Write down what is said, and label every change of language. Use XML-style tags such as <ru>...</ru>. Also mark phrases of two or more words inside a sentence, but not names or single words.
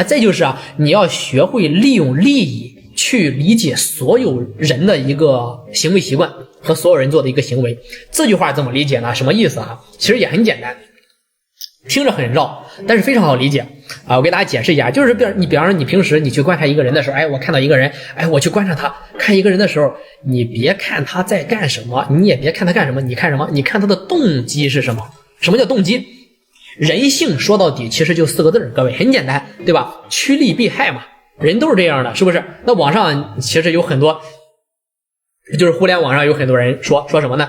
<zh>再就是啊，你要學會利用利益去理解所有人的一個行為習慣和所有人做的一個行為。這句話怎麼理解呢？什麼意思啊？其實也很簡單，聽着很繞，但是非常好理解啊。我給大家解釋一下，就是比方說你平時你去觀察一個人的時候，我看到一個人，我去觀察他，看一個人的時候，你別看他在幹什麼，你也別看他幹什麼，你看什麼？你看他的動機是什麼？什麼叫動機？人性說到底其實就4個字，各位，很簡單，對吧？趨利避害嘛。人都是這樣的，是不是？那網上其實有很多，就是互聯網上有很多人說什麼呢？</zh>